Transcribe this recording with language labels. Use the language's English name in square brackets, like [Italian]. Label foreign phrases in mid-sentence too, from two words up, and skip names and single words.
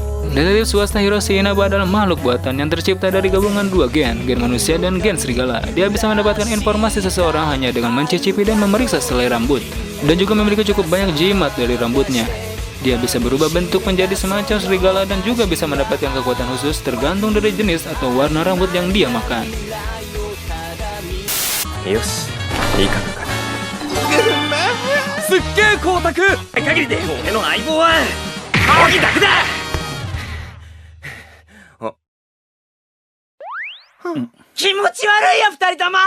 [Indonesian] Detektif swasta Hiroshi Inaba adalah makhluk buatan yang tercipta dari gabungan 2 gen manusia dan gen serigala. Dia bisa mendapatkan informasi seseorang hanya dengan mencicipi dan memeriksa selai rambut, dan juga memiliki cukup banyak jimat dari rambutnya. Dia bisa berubah bentuk menjadi semacam serigala dan juga bisa mendapatkan kekuatan khusus tergantung dari jenis atau warna rambut yang dia makan. [Japanese] よしいいかな。すっげえ光沢。限りで俺の相棒は青木だけだ。気持ち悪いよ二人とも。